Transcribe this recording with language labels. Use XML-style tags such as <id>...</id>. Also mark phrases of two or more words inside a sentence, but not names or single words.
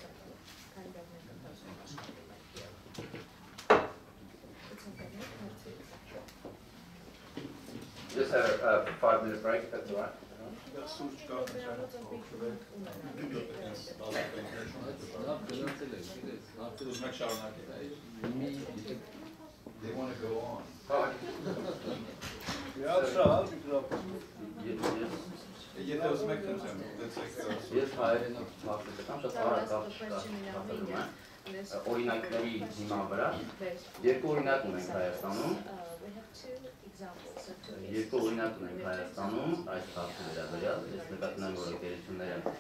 <en>Just have a 5-minute break, if that's all right. They want to go on.</en> <hy>Օրինակների հիման վրա երկու օրինակ ունենք Հայաստանում, այս հարցի վերաբերյալ, ես նկատում եմ, որ ընկերությունները</hy>